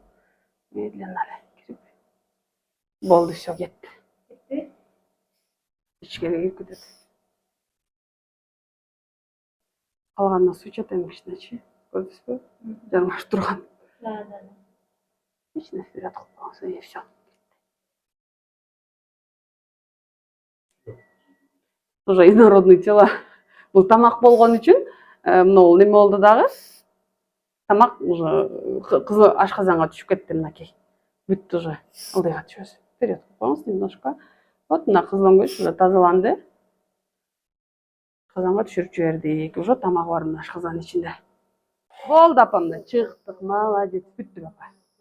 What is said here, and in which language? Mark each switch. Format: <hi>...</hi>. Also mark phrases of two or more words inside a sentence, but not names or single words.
<ky>Медленно эле кирип. Болду, всё, кетти. Кетти? Ичкери кирип кетет. Калганына суу ичет эми кичинечи. Көрдүңүзбү? Жармашып турган. Да. Эч нерсе вперед кылбаңыз,</ky> <ru>и всё. Уже инородный тела.</ru> <ky>Бул тамак болгон үчүн мынау неме болду дагы. Тамак уже кызыл ашказанга түшүп кетти мынакей. Бүттү уже. Ылдыйга түшөбүз. Вперед кылбаңыз немножко. Вот мына кызылым уже тазаланды. Ашказанга түшүрүп жибердик. Уже тамагы бар мына ашказанын ичинде. Болду апа, мына чыктык. Молодец. Бүттү апа.</ky>